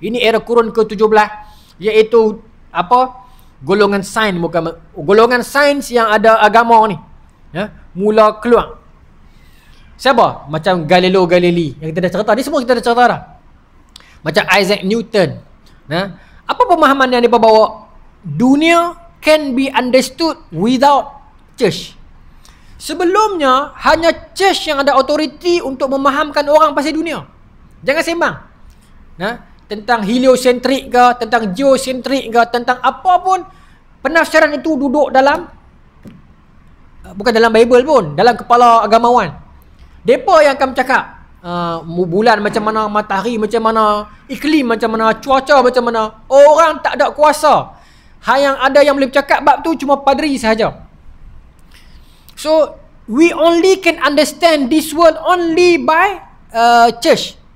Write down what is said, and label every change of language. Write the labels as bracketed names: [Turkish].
[Malay] Ini era kurun ke-17, iaitu apa? Golongan sains, bukan golongan sains yang ada agama ni. Ya, mula keluar. Siapa? Macam Galileo Galilei yang kita dah cerita. Ni semua kita dah cerita dah. Macam Isaac Newton. Nah, apa pemahaman yang dia bawa? [English] Dunia can be understood without church. [Malay] Sebelumnya hanya church yang ada authority untuk memahamkan orang pasal dunia. Jangan sembang. Nah, tentang heliocentrik ke, tentang geocentrik ke, tentang apa pun, penafsiran itu duduk dalam, bukan dalam Bible pun, dalam kepala agamawan. Depa yang akan bercakap bulan macam mana, matahari macam mana, iklim macam mana, cuaca macam mana. Orang tak ada kuasa. Yang ada yang boleh bercakap bab tu cuma padri sahaja. [English] So we only can understand this world only by church.